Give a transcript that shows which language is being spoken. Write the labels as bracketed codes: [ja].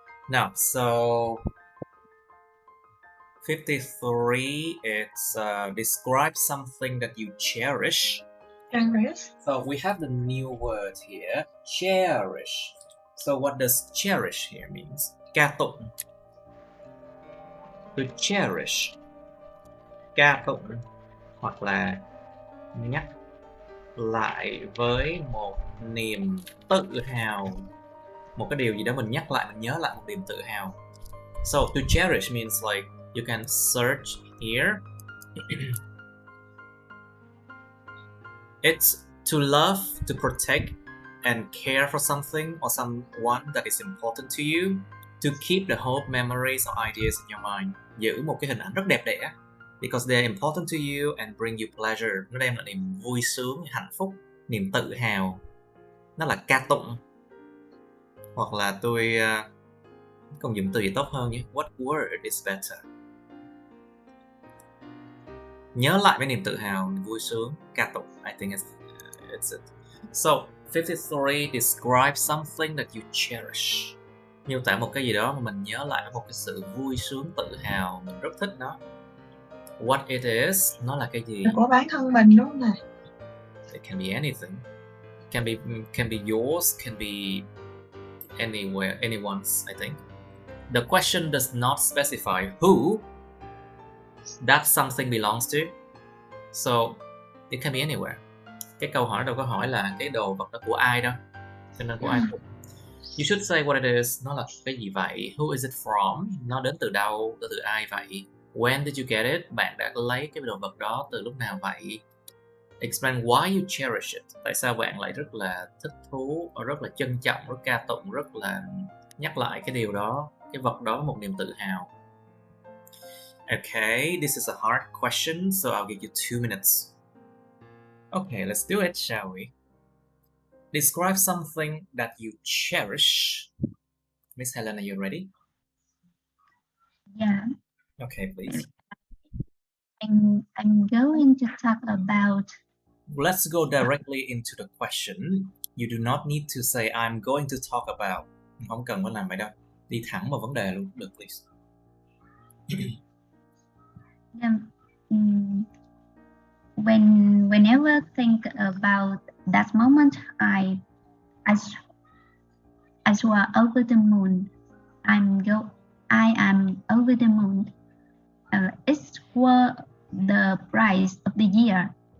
[en] Now, so 53, it's describe something that you cherish. Cherish. So we have the new word here, cherish. So what does cherish here means? [vi] Ca tụng. [en] To cherish. [vi] Ca tụng hoặc là nhắc lại với một niềm tự hào, một cái điều gì đó mình nhắc lại, mình nhớ lại một niềm tự hào. [en] So to cherish means like you can search here. It's to love, to protect and care for something or someone that is important to you. To keep the hope, memories or ideas in your mind. [vi] Giữ một cái hình ảnh rất đẹp đẽ. [en] Because they're important to you and bring you pleasure. [vi] Nó đem lại niềm vui sướng, hạnh phúc, niềm tự hào. Nó là ca tụng. Hoặc là tôi còn dùng từ gì tốt hơn nhé. [en] What word is better? [vi] Nhớ lại với niềm tự hào, niềm vui sướng, ca tụng. [en] I think it's it. So 53 describe something that you cherish. [vi] Miêu tả một cái gì đó mà mình nhớ lại với một cái sự vui sướng, tự hào, mình rất thích nó. [en] What it is, [vi] nó là cái gì? Của bản thân mình đúng không này? [en] It can be anything. Can be yours, can be anywhere, anyone's, I think. The question does not specify who that something belongs to. So it can be anywhere. [vi] Cái câu hỏi đâu có hỏi là cái đồ vật đó của ai đâu. Cho nên của ai cũng. [en] You should say what it is. [vi] Nó là cái gì vậy? [en] Who is it from? [vi] Nó đến từ đâu? Từ ai vậy? [en] When did you get it? [vi] Bạn đã lấy cái đồ vật đó từ lúc nào vậy? [en] Explain why you cherish it. [vi] Tại sao bạn lại rất là thích thú, rất là trân trọng, rất ca tụng, rất là nhắc lại cái điều đó, cái vật đó một niềm tự hào. [en] Okay, this is a hard question, so I'll give you 2 minutes. Okay, let's do it, shall we? Describe something that you cherish. Miss Helen, are you ready? Yeah. Okay, please. I'm going to talk about. Let's go directly into the question. You do not need to say I'm going to talk about. [vi] Không cần phải làm vậy đâu. Đi thẳng vào vấn đề luôn được, please. [en] Whenever think about that moment, I swear over the moon. I am over the moon. It's for the price of the year.